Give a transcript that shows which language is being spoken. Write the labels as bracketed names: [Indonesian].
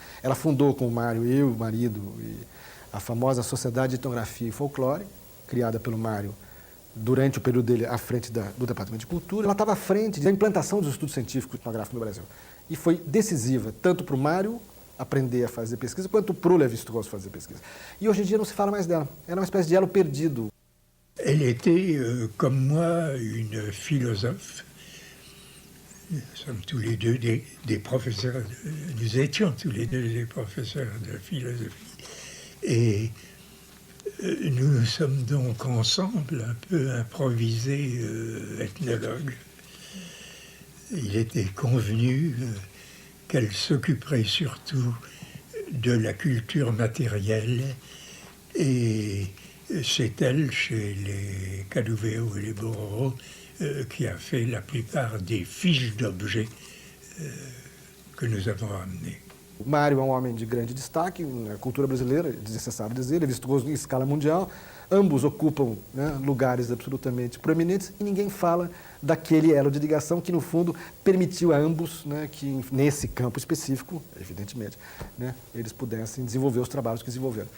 [Portuguese] Ela fundou com o Mário, eu, o marido, a famosa Sociedade de Etnografia e Folclore, criada pelo Mário durante o período dele à frente do Departamento de Cultura. Ela estava à frente da implantação dos estudos científicos etnográficos no Brasil. E foi decisiva, tanto para o Mário aprender a fazer pesquisa, quanto para o Lévi-Strauss fazer pesquisa. E hoje em dia não se fala mais dela. Era uma espécie de elo perdido. [French] Elle était, comme moi, une philosophe. Nous sommes tous les deux des professeurs, nous étions tous les deux des professeurs de philosophie. Et nous nous sommes donc ensemble un peu improvisés ethnologues. Il était convenu qu'elle s'occuperait surtout de la culture matérielle et c'est elle, chez les Cadouvéo et les Bororo, qui a fait la plupart des fiches d'objets que nous avons amenées. [Portuguese] O Mário é um homem de grande destaque na cultura brasileira, é desnecessário dizer, Lévi-Strauss em escala mundial. Ambos ocupam, né, lugares absolutamente proeminentes e ninguém fala daquele elo de ligação que, no fundo, permitiu a ambos, né, que nesse campo específico, evidentemente, né, eles pudessem desenvolver os trabalhos que desenvolveram.